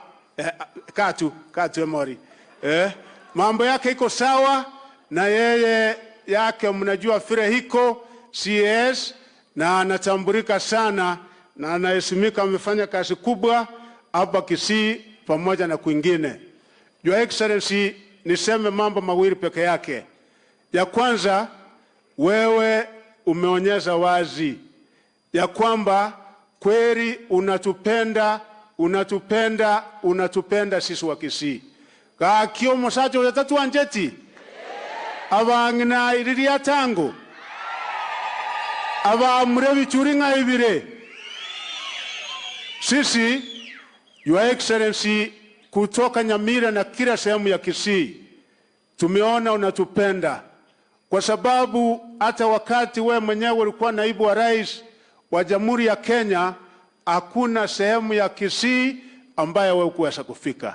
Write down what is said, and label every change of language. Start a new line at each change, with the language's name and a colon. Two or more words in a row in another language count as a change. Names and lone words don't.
Swahili: Katu Emori mambo yake iko sawa, na yeye yake mnajua fire hiko CS na anatambulika sana na anaheshimika, amefanya kazi kubwa hapa Kisii pamoja na kwingine.
English: Your Excellency,
Swahili: niseme mambo mawili peke yake. Ya kwanza, wewe umeonyesha wazi ya kwamba kweli unatupenda sisi wa Kisii.
Gusii: Kakio mosacho yatatu anjeti abangina iriria tango abamure bichuringa ibire.
Swahili: Sisi,
English: Your Excellency,
Swahili: kutoka Nyamira na kila sehemu ya Kisii tumeona unatupenda, kwa sababu hata wakati wewe mwenyewe ulikuwa naibu wa rais wa Jamhuri ya Kenya hakuna sehemu ya Kisii ambayo wewe kuweza kufika.